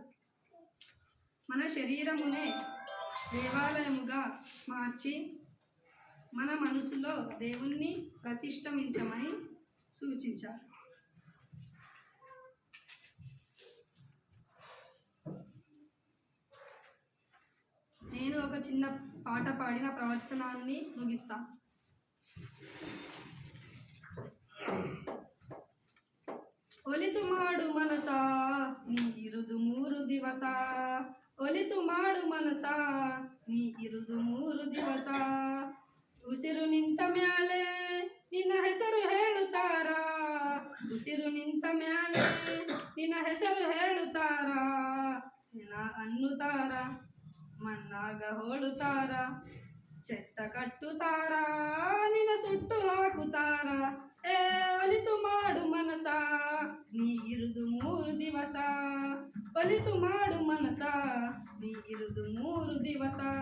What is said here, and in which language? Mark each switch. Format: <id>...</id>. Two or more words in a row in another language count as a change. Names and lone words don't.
<te>మన శరీరమునే దేవాలయముగా మార్చి మన మనసులో దేవుణ్ణి ప్రతిష్ఠించమని సూచించారు. నేను ఒక చిన్న పాట పాడిన ప్రవచనాన్ని ముగిస్తాను.</te> <kn>ಒಲಿತು ಮಾಡು ಮನಸ ನೀ ಇರುದು 3 ದಿವಸ, ಒಲಿತು ಮಾಡು ಮನಸ ನೀ ಇರುದು 3 ದಿವಸ, ಉಸಿರು ನಿಂತ ಮ್ಯಾಲೆ ನಿನ್ನ ಹೆಸರು ಹೇಳುತ್ತಾರ, ಉಸಿರು ನಿಂತ ಮ್ಯಾಲೆ ನಿನ್ನ ಹೆಸರು ಹೇಳುತ್ತಾರ, ಹೆಣ ಅನ್ನುತ್ತಾರ ಮಣ್ಣಾಗ ಹೋಳುತ್ತಾರ, ಚೆಟ್ಟ ಕಟ್ಟುತ್ತಾರ ನಿನ್ನ ಸುಟ್ಟು ಹಾಕುತ್ತಾರ, ಏ ಒಲಿತು ಮಾಡು ಮನಸ ನೀ ಇರುದು 3 ದಿವಸ, ಒಲಿತು ಮಾಡು ಮನಸ ನೀ ಇರುದು 3 ದಿವಸ.</kn>